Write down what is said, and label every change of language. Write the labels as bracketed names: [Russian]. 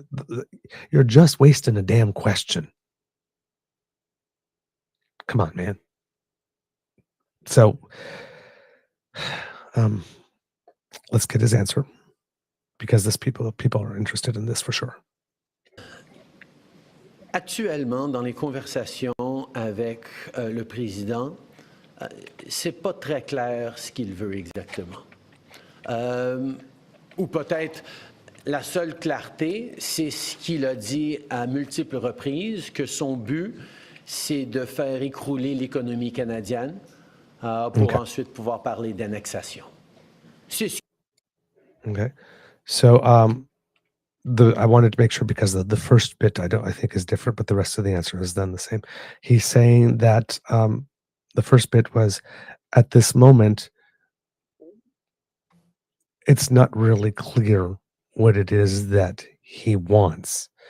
[English] Like, you're just wasting a damn question. Come on, man. So, let's get his answer, because people are interested in this for sure. [French] Actuellement, dans les conversations avec le président, c'est pas très clair ce qu'il veut exactement. Ou peut-être la seule clarté, c'est ce qu'il a dit à multiples reprises, que son but, c'est de faire écrouler l'économie canadienne pour ensuite pouvoir parler d'annexation. [English] Okay. So, I wanted to make sure, because the first bit I think is different, but the rest of the answer is then the same. He's saying that the first bit was, at this moment, it's not really clear what it is that he wants.